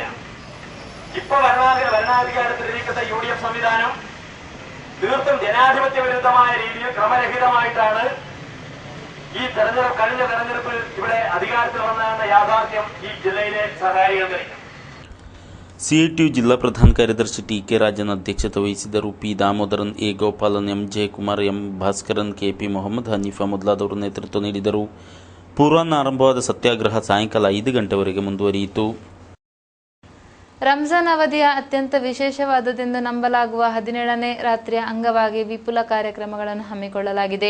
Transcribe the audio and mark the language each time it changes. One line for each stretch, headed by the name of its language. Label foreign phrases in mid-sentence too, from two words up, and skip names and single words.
Malayalam: ഇപ്പൊ ഭരണാധികാരത്തിലിരിക്കുന്ന UDF സംവിധാനം തീർത്തും ജനാധിപത്യ വിരുദ്ധമായ രീതിയിൽ ക്രമരഹിതമായിട്ടാണ് ഈ കഴിഞ്ഞ തെരഞ്ഞെടുപ്പിൽ ഇവിടെ അധികാരത്തിൽ വന്നതെന്ന യാഥാർത്ഥ്യം ഈ ജില്ലയിലെ സഹകാരികൾക്കറിയാം.
Kannada: CITU ಜಿಲ್ಲಾ ಪ್ರಧಾನ ಕಾರ್ಯದರ್ಶಿ TK ರಾಜನ್ ಅಧ್ಯಕ್ಷತೆ ವಹಿಸಿದ್ದರು. P ದಾಮೋದರನ್, A ಗೋಪಾಲನ್, M ಜಯಕುಮಾರ್, M ಭಾಸ್ಕರನ್, KP ಮೊಹಮ್ಮದ್ ಹನೀಫಾ ಮೊದಲಾದವರು ನೇತೃತ್ವ ನೀಡಿದರು. ಪೂರ್ವಾಹ್ನ ಆರಂಭವಾದ ಸತ್ಯಾಗ್ರಹ ಸಾಯಂಕಾಲ 5 ಗಂಟೆವರೆಗೆ ಮುಂದುವರಿಯಿತು. ರಂಜಾನ್ ಅವಧಿಯ ಅತ್ಯಂತ ವಿಶೇಷವಾದದೆಂದು ನಂಬಲಾಗುವ 17ನೇ ರಾತ್ರಿಯ ಅಂಗವಾಗಿ ವಿಪುಲ ಕಾರ್ಯಕ್ರಮಗಳನ್ನು ಹಮ್ಮಿಕೊಳ್ಳಲಾಗಿದೆ.